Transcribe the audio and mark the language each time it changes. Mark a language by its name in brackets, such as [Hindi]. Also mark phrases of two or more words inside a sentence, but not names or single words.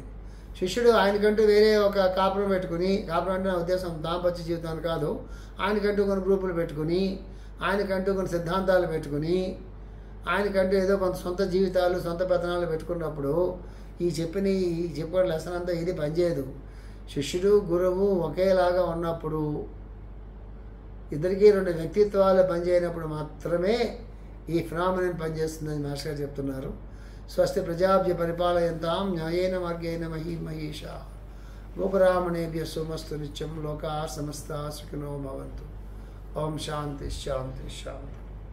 [Telugu] శిష్యుడు ఆయనకంటూ వేరే ఒక కాపురం పెట్టుకుని, కాపురం అంటే నా ఉద్దేశం దాంపత్య జీవితాన్ని కాదు, ఆయనకంటూ కొన్ని గ్రూపులు పెట్టుకుని, ఆయనకంటూ కొన్ని సిద్ధాంతాలు పెట్టుకుని, ఆయనకంటూ ఏదో కొంత సొంత జీవితాలు సొంత పెత్తనాలు పెట్టుకున్నప్పుడు ఈ చెప్పిన లెసన్ అంతా ఇది పనిచేయదు. శిష్యుడు గురువు ఒకేలాగా ఉన్నప్పుడు, ఇద్దరికీ రెండు వ్యక్తిత్వాలు పనిచేయనప్పుడు మాత్రమే ఈ ఫినామినన్ పనిచేస్తుందని మాస్టర్ గారు చెప్తున్నారు. [Sanskrit] स्वस्ति प्रजाभ्य परिपालयन्ताम् न्यायेन मार्गेण महीमहीषा गोपुरामणेभ्य सोमस्तु नित्यं लोका समस्ता सुखिनो भवन्तु. ओं शान्ति शान्ति शान्ति.